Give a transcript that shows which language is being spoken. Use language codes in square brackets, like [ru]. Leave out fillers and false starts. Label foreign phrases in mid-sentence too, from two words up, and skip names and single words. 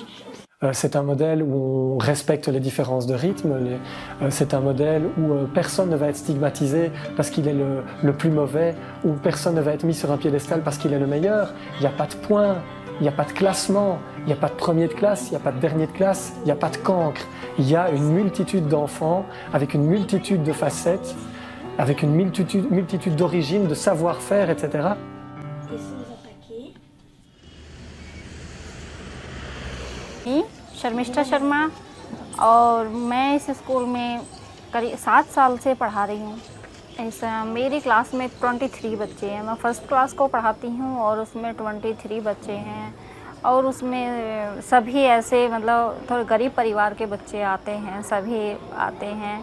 [fr] C'est un modèle où on respecte les différences de rythme, c'est un modèle où personne ne va être stigmatisé parce qu'il est le plus mauvais, où personne ne va être mis sur un piédestal parce qu'il est le meilleur. Il n'y a pas de points, il n'y a pas de classement, il n'y a pas de premier de classe, il n'y a pas de dernier de classe, il n'y a pas de cancre. Il y a une multitude d'enfants avec une multitude de facettes, avec une multitude d'origines, de savoir-faire, etc. [hi] शर्मिष्ठा शर्मा और मैं इस स्कूल में करीब 7 साल से पढ़ा रही हूँ। मेरी क्लास में 23 बच्चे हैं। मैं [en] first class [hi] को पढ़ाती हूँ और उसमें 23 बच्चे हैं और उसमें सभी ऐसे मतलब थोड़े गरीब परिवार के बच्चे आते हैं, सभी आते हैं।